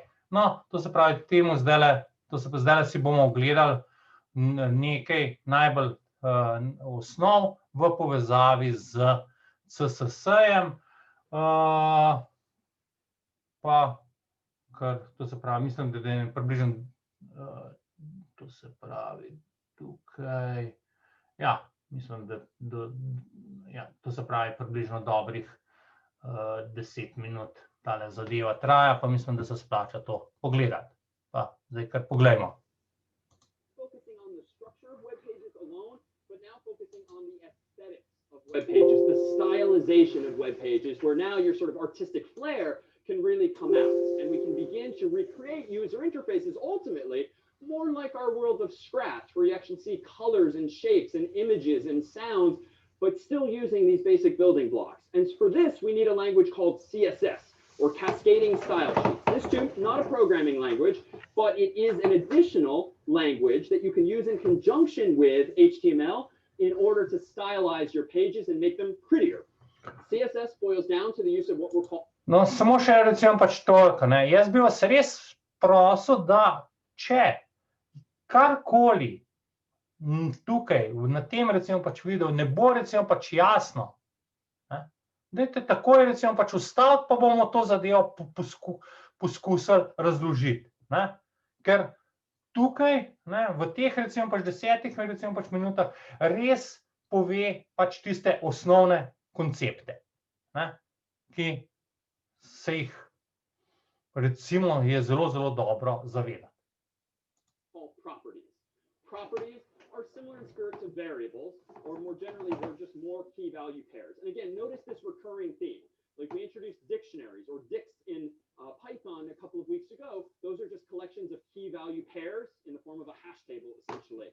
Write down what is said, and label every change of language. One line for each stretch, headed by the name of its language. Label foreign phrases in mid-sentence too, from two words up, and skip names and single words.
Slovenian: No, to se pravi, zdaj si bomo ogledali nekaj najbolj osnov v povezavi z CSS-jem, pa, ker to se pravi, mislim, da je približno, to se pravi, tukaj, ja, mislim, da, to se pravi, približno dobrih 10 minut. Tale zadeva traja, pa mislim, da se splača to pogledati. Pa zdaj kar poglejmo.
English: Web pages, the stylization of web pages, where now your sort of artistic flair can really come out, and we can begin to recreate user interfaces ultimately more like our world of Scratch, where you actually see colors and shapes and images and sounds, but still using these basic building blocks. And for this, we need a language called CSS, or Cascading Style Sheets. This too, not a programming language, but it is an additional language that you can use in conjunction with HTML in order to stylize your pages and make them prettier. CSS boils down to the use of what we're called...
Slovenian: No, samo še recimo pač toliko, jaz bi vas res prosil, da če karkoli tukaj, na tem recimo pač videu, ne bo recimo pač jasno, dajte takoj recimo pač ustaviti, pa bomo to zadevo poskusili razložiti, ker tukaj, v teh recimo pač 10 recimo pač minutah res pove pač tiste osnovne koncepte, ki se jih recimo je zelo, zelo dobro zavedati.
English: Properties are similar in spirit to variables, or more generally, they're just more key value pairs. And again, notice this recurring theme. Like we introduced dictionaries or dicts in Python a couple of weeks ago. Those are just collections of key value pairs in the form of a hash table, essentially.